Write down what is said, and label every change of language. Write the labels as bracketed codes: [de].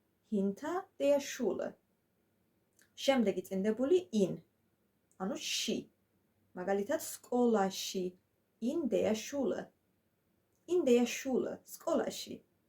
[de] Hinter der Schule. [ka] შემდეგი წინდებული in. ანუ ში. მაგალითად, სკოლაში. [de] In der Schule. In der Schule. სკოლაში.